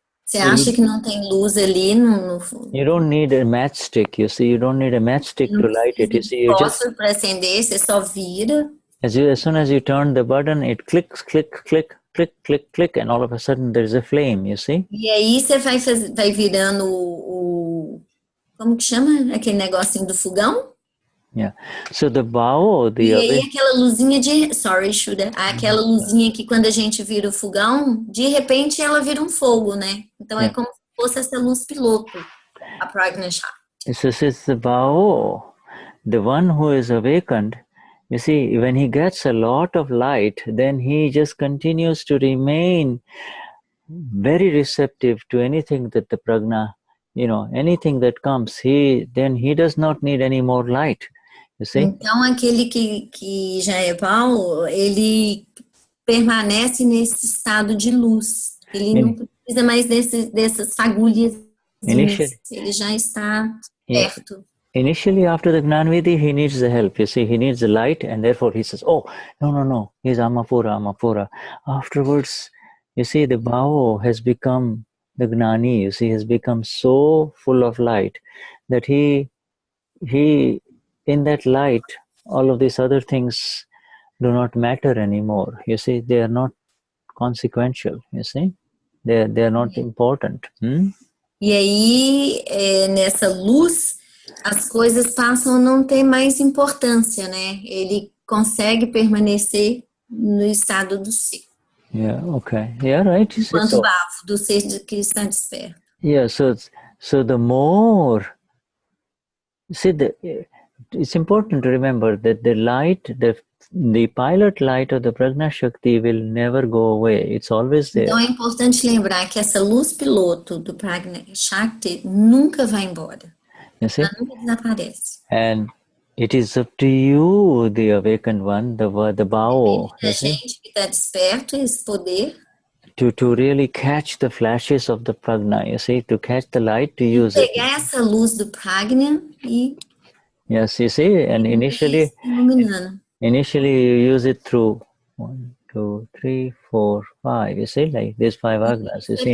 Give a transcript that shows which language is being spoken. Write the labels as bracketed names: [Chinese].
[Portuguese] Você acha que não tem luz ali no [English] You don't need a matchstick, you see. You don't need a matchstick to light it. You see, you just [Portuguese] fósforo para acender, você só vira. [English] as soon as you turn the button, it clicks, click, click, click, click, click, and all of a sudden there's a flame, you see? [Portuguese] E aí você vai virando como que chama aquele negocinho do fogão? [English] Yeah. So the bao, [Portuguese] E aí aquela luzinha sorry, Shuddha, aquela luzinha que quando a gente vira o fogão, de repente ela vira um fogo, né? Então é como se fosse essa luz piloto, a Prajna Shakti. [English] So it's the bao, the one who is awakened. You see, when he gets a lot of light, then he just continues to remain very receptive to anything that the prajna, anything that comes, he does not need any more light. You see? [Portuguese] Então aquele que já é Paulo, ele permanece nesse estado de luz. Ele não precisa mais dessas fagulhas. Ele já está perto. [English] Initially, after the Gnanvidhi, he needs the help. You see, he needs the light, and therefore he says, "Oh, no, he's Amapura." Afterwards, you see, the Bhavo has become the Gnani. You see, has become so full of light that he, in that light, all of these other things do not matter anymore. You see, they are not consequential. You see, they are not important. [Portuguese] E aí, nessa luz, as coisas passam a não ter mais importância, né? Ele consegue permanecer no estado do ser. [English] Yeah, okay. Yeah, right. [Portuguese] Enquanto bavo, do ser que está desperto. [English] Yeah, so the more, see, it's important to remember that the light, the pilot light of the Prajna Shakti will never go away. It's always there. [Portuguese] Então é importante lembrar que essa luz piloto do Prajna Shakti nunca vai embora. [English] You see? [Portuguese] Ela nunca desaparece. [English] And it is up to you, the awakened one, the Bao, [Portuguese] a gente que está desperto, esse poder, [English] to really catch the flashes of the Prajna, you see, to catch the light, to use it. [Portuguese] Pegar essa luz do Prajna e [English] yes, you see, and initially you use it through 1, 2, 3, 4, 5. You see, like these 5 agnas. You see,